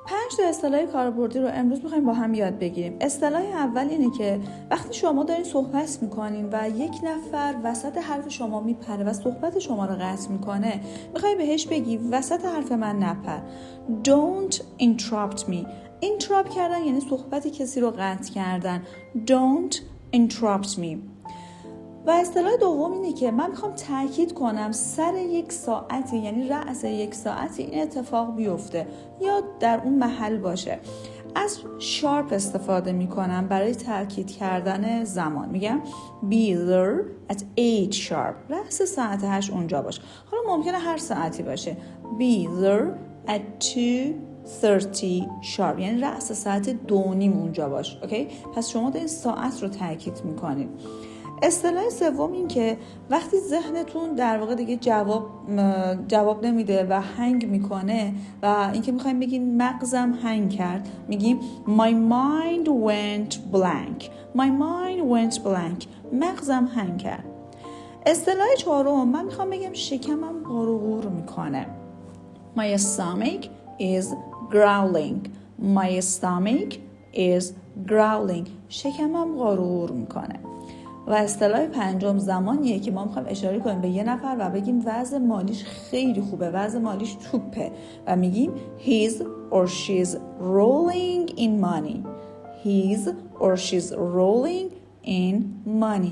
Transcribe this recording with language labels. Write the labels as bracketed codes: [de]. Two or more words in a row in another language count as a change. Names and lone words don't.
[fa] تا اصطلاح کاربردی رو امروز می‌خوایم با هم یاد بگیریم. اصطلاح اول اینه که وقتی شما دارین صحبت می‌کنین و یک نفر وسط حرف شما میپره و صحبت شما رو قطع می‌کنه، می‌خوای بهش بگی وسط حرف من نپر. [en] Don't interrupt me. [fa] interrupt کردن یعنی صحبت کسی رو قطع کردن. [en] Don't interrupt me. [fa] و اصطلاح دوم اینه که من میخوام تاکید کنم سر یک ساعتی، یعنی رأس یک ساعتی این اتفاق بیفته یا در اون محل باشه. از sharp استفاده میکنم برای تاکید کردن زمان. [en] میگم be there at 8 sharp. [fa] رأس ساعت 8 اونجا باش. حالا ممکنه هر ساعتی باشه. [en] be there at 2:30 sharp، [fa] یعنی رأس ساعت 2:30 اونجا باش. اوکی؟ پس شما دارین ساعت رو تاکید میکنید. اصطلاح سوم این که وقتی ذهنتون در واقع دیگه جواب نمیده و هنگ میکنه و اینکه میخوایم بگیم مغزم هنگ کرد، میگیم [en] my mind went blank. my mind went blank. [fa] مغزم هنگ کرد. اصطلاح چهارم من میخوام بگم شکمم غرغور میکنه. [en] my stomach is growling. my stomach is growling. [fa] شکمم غرغور میکنه. و اصطلاح پنجم زمانیه که ما میخوایم اشاره کنیم به یه نفر و بگیم وضع مالیش خیلی خوبه، وضع مالیش توپه و میگیم [en] he's or she's rolling in money. he's or she's rolling in money.